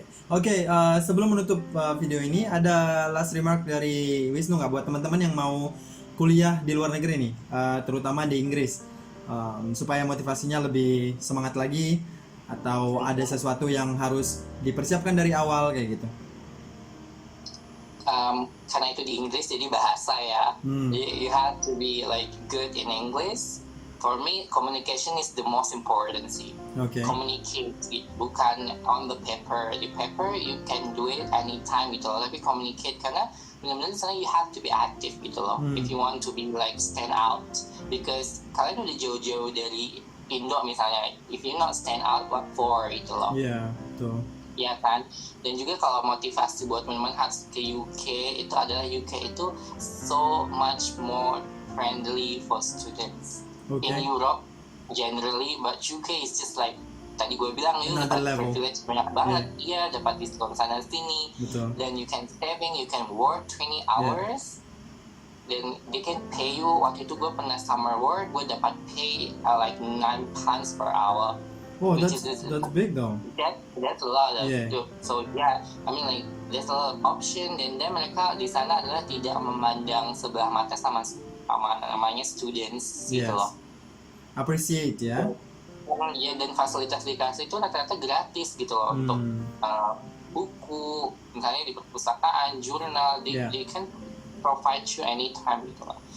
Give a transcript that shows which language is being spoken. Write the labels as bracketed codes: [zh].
[id] Oke, sebelum menutup video ini ada last remark dari Wisnu nggak buat teman-teman yang mau kuliah di luar negeri nih, terutama di Inggris, supaya motivasinya lebih semangat lagi, atau ada sesuatu yang harus dipersiapkan dari awal kayak gitu. Karena itu di Inggris jadi bahasa ya. [en] You have to be good in English. For me, communication is the most important [id] sih. [en] Communicate, [id] bukan [en] on the paper. The paper you can do it anytime [id] gitu loh. Tapi communicate karena benar-benar di sana [en] you have to be active [id] gitu loh. [en] If you want to be stand out, because [id] kalian udah jauh-jauh dari Indo misalnya. [en] If you not stand out, what for [id] gitu loh. Iya, betul. Ya kan, dan juga kalau motivasi buat teman-teman harus ke UK itu adalah UK itu [en] so much more friendly for students. In Europe generally, but UK is just [id] tadi gue bilang [en] you dapat privilege banyak banget, dapat diskon sana sini, then you can saving, you can work 20 hours, then they can pay you. [id] Waktu itu gue pernah summer work, gue dapat pay £9 per hour. [en] Oh, that's big though. That's a lot of so I mean there's a lot of option, [id] dan mereka di sana adalah tidak memandang sebelah mata sama namanya students gitu loh. [en] Appreciate [id] ya. Dan fasilitas dikasih itu rata-rata gratis gitu loh untuk buku, misalnya di perpustakaan, jurnal, [en] Yeah. they can provide you anytime [id] gitu loh.